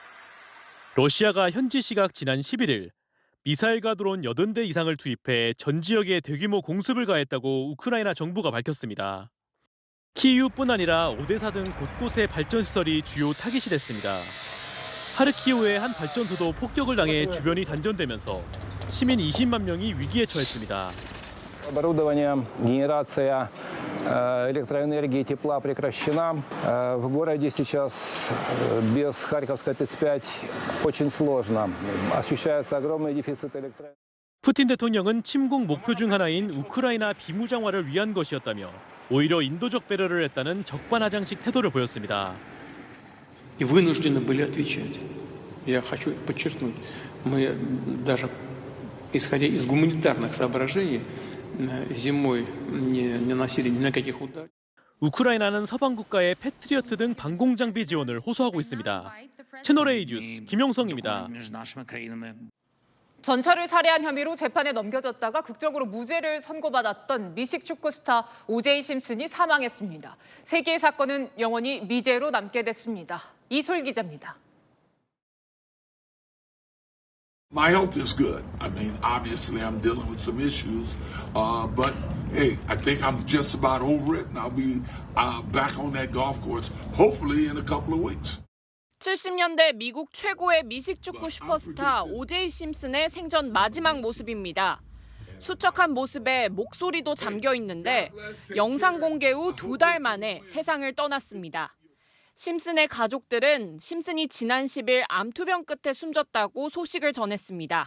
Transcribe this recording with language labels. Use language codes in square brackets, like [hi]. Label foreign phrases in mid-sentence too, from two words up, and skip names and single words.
[ko] 러시아가 현지 시각 지난 11일 미사일과 드론 80대 이상을 투입해 전 지역에 대규모 공습을 가했다고 우크라이나 정부가 밝혔습니다. 키이우뿐 아니라 오데사 등 곳곳의 발전시설이 주요 타깃이 됐습니다. 하르키우의 한 발전소도 폭격을 당해 주변이 단전되면서 시민 20만 명이 위기에 처했습니다. [ru] Оборудование, генерация электроэнергии и тепла прекращена. В городе сейчас без Харьковской 35 очень сложно. Ощущается огромный дефицит электроэнергии. [ko] 푸틴 대통령은 침공 목표 중 하나인 우크라이나 비무장화를 위한 것이었다며 오히려 인도적 배려를 했다는 적반하장식 태도를 보였습니다. [ru] И вынуждены были отвечать. Я хочу подчеркнуть, мы даже исходя из гуманитарных соображений зимой не наносили ни на каких ударов. [ko] 우크라이나는 서방 국가의 패트리어트 등 방공 장비 지원을 호소하고 있습니다. 채널A 뉴스 김용성입니다. 전차를 살해한 혐의로 재판에 넘겨졌다가 극적으로 무죄를 선고받았던 미식 축구 스타 오제이 심슨이 사망했습니다. 세 개의 사건은 영원히 미제로 남게 됐습니다. 이솔 기자입니다. [en] My health is good. I mean, obviously I'm dealing with some issues, but hey, I think I'm just about over it, and I'll be back on that golf course hopefully in a couple of weeks. [ko] 70년대 미국 최고의 미식축구 슈퍼스타 오제이 심슨의 생전 마지막 모습입니다. 수척한 모습에 목소리도 잠겨 있는데 영상 공개 후 2달 만에 세상을 떠났습니다. 심슨의 가족들은 심슨이 지난 10일 암투병 끝에 숨졌다고 소식을 전했습니다.